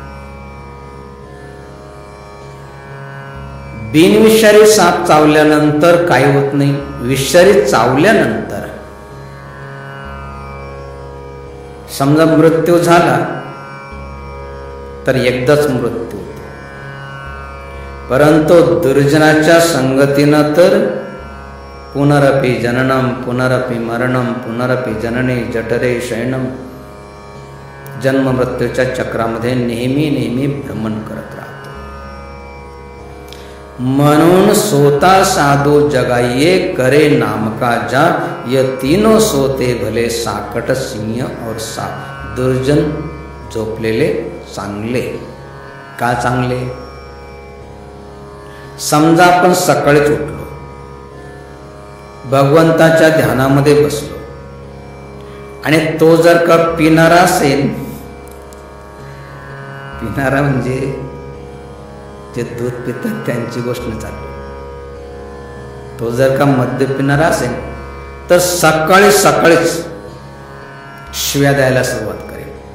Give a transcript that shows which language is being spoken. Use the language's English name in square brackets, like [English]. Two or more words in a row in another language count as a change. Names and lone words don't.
[Marathi] बिनविषारी साप चावल्यानंतर काही होत नाही. विषारी चावल्यानंतर समजा मृत्यू झाला तर एकदाच मृत्यू होतो. परंतु दुर्जनाच्या संगतीनं तर [Sanskrit] पुनरपि जननम पुनरपि मरणम पुनरपि जनने जठरे शयनम, [Marathi] जन्म मृत्यूच्या चक्रामध्ये नेहमी नेहमी भ्रमण करत राहतो. [Hindi] म्हणून सोता साधू जगाइए करे नाम का जा, ये तीनों सोते भले साकट सिंह और साप. [Marathi] दुर्जन झोपलेले चांगले. का चांगले? समजा आपण सकाळीच उठलो, भगवंताच्या ध्यानामध्ये बसलो आणि तो जर का पिणारा असेल, पिणारा म्हणजे जे दूध पितात त्यांची गोष्ट चालू, तो जर का मद्य पिणारा असेल तर सकाळी सकाळीच शिव्या द्यायला सुरुवात करेल.